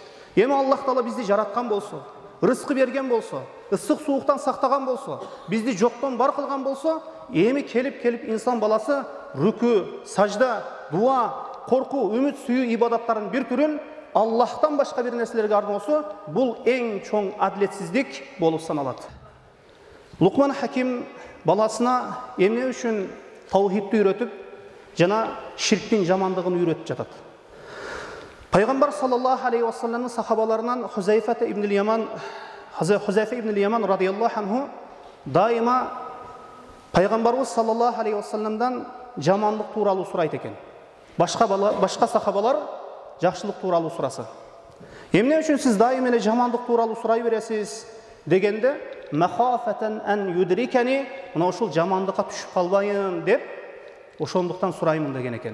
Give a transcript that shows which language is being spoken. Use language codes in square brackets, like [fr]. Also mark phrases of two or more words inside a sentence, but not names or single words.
[ky] Эми Аллах Таала бизди жараткан болсо, ырыскы берген болсо, ысык сууктан сактаган болсо, бизди жоктон бар кылган болсо, эми келип инсан баласы рүкү, сажда, дуа, коркуу, үмүт сүйүү ибадаттардын бир түрүн Аллахтан башка бир нерселерге арноосу бул эң чоң адилетсиздик болуп саналат. Лукман Хаким баласына эмне үчүн таухидти үйрөтүп, жана ширктин жамандыгын үйрөтүп жатат. Пайгамбар [ar] صلى الله عليه وسلم [ky] сахабаларынан Хузайфа ибн Яман [ar] رضي الله عنه [ky] дайыма Пайгамбарыбыз [ar] صلى الله عليه وسلم [ky] жамандык тууралуу сурайт экен. Башка сахабалар жакшылык тууралуу сураса. Эмне үчүн сиз дайыма эле жамандык тууралуу сурай бересиз дегенде, [ar] مخافة أن يدركني, [ky] мына ушул жамандыкка түшүп калбайын деп ошондуктан сураймын деген экен.